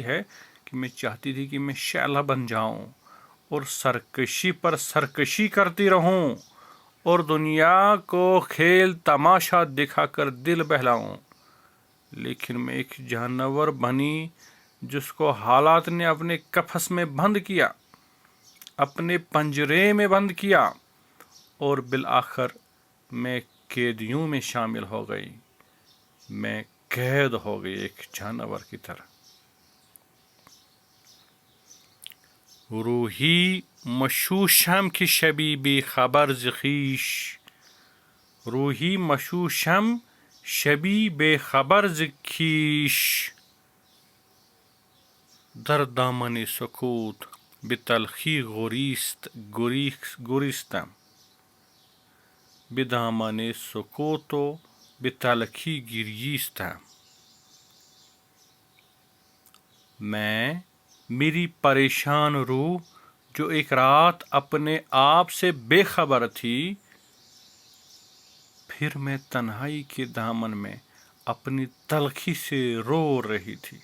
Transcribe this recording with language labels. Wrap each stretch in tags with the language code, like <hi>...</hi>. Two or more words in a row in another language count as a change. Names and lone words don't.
<ur>ہے کہ میں چاہتی تھی کہ میں شعلہ بن جاؤں اور سرکشی پر سرکشی کرتی رہوں اور دنیا کو کھیل تماشا دکھا کر دل بہلاؤں، لیکن میں ایک جانور بنی جس کو حالات نے اپنے قفس میں بند کیا، اپنے پنجرے میں بند کیا، اور بالآخر میں قیدیوں میں شامل ہو گئی، میں قید ہو گئی ایک جانور کی طرح۔</ur> <fa>روحی مشوشم کی شبی بی خبر ز خویش، روحی مشوشم شبی بے خبر ز خویش، در دامن سکوت به تلخی گریستم، به دامن سکوت و به تلخی گریستم۔</fa> <ur>میں میری پریشان روح جو ایک رات اپنے آپ سے بے خبر تھی، پھر میں تنہائی کے دامن میں اپنی تلخی سے رو رہی تھی۔</ur>